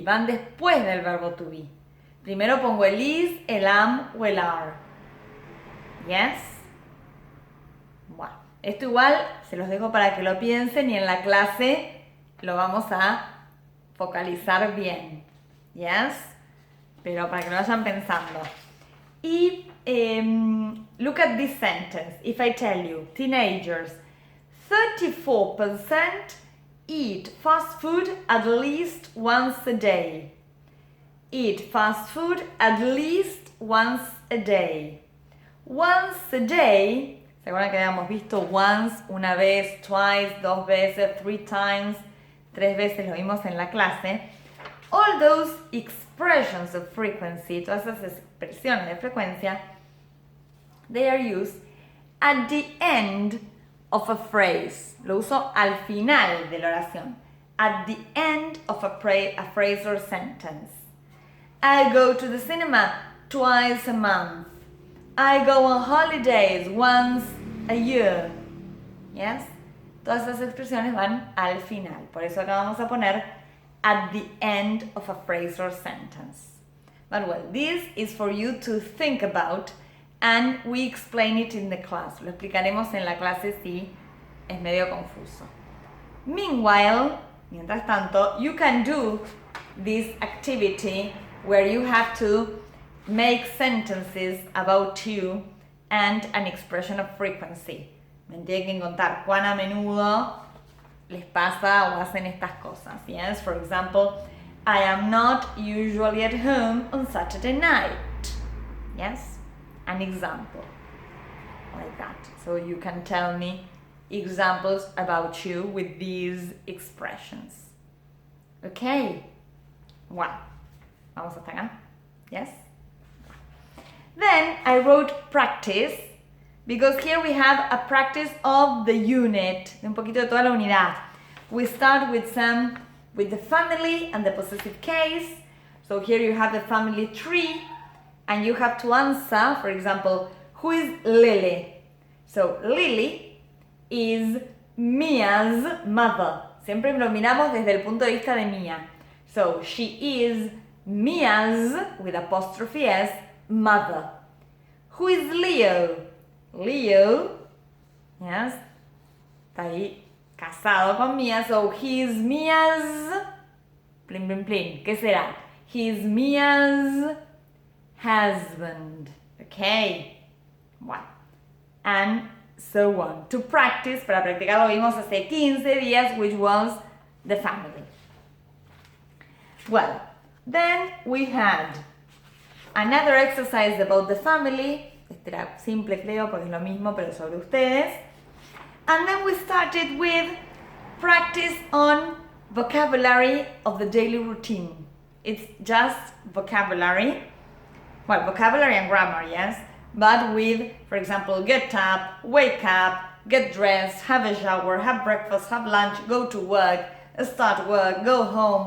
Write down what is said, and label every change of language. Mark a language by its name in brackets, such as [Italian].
[Spanish] Van después del verbo to be. Primero pongo el is, el am o el are. Yes? Bueno, esto igual se los dejo para que lo piensen y en la clase lo vamos a focalizar bien. Yes? Pero para que lo vayan pensando. [English] Y look at this sentence. If I tell you, teenagers, 34% eat fast food at least once a day. Eat fast food at least once a day. Once a day, [Spanish] ¿se acuerdan que habíamos visto once, una vez, twice, 2 veces, 3 times, 3 veces lo vimos en la clase? [English] All those expressions of frequency, [Spanish] todas esas expresiones de frecuencia, [English] they are used at the end of a phrase. [Spanish] Lo uso al final de la oración. [English] At the end of a phrase or sentence. I go to the cinema twice a month. I go on holidays once a year. Yes? [Spanish] Todas esas expresiones van al final. Por eso acá vamos a poner [English] at the end of a phrase or sentence. But well, this is for you to think about and we explain it in the class. [Spanish] Lo explicaremos en la clase si es medio confuso. [English] Meanwhile, [Spanish] mientras tanto, [English] you can do this activity where you have to make sentences about you and an expression of frequency. [Spanish] Me tienen que contar cuán a menudo les pasa o hacen estas cosas. [English] Yes, for example, I am not usually at home on Saturday night. Yes, an example like that. So you can tell me examples about you with these expressions. [Spanish] Okay. Wow. Vamos hasta acá. Yes? [English] Then I wrote practice because here we have a practice of the unit, [Spanish] un poquito de toda la unidad. [English] We start with the family and the possessive case. So here you have the family tree and you have to answer, for example, who is Lily? So Lily is Mia's mother. [Spanish] Siempre lo miramos desde el punto de vista de Mia. [English] So she is Mia's, with apostrophe S, mother. Who is Leo? [Spanish] Leo, yes, está ahí casado con Mia, [English] so he is Mia's, [Spanish] plin, plin, plin, ¿qué será? [English] He is Mia's husband, okay, bueno, and so on. To practice, [Spanish] para practicar lo vimos hace 15 días, [English] which was the family. Well, then we had another exercise about the family. [Spanish] Este era simple, creo, porque es lo mismo, pero sobre ustedes. [English] And then we started with practice on vocabulary of the daily routine. It's just vocabulary. Well, vocabulary and grammar, yes. But with, for example, get up, wake up, get dressed, have a shower, have breakfast, have lunch, go to work, start work, go home.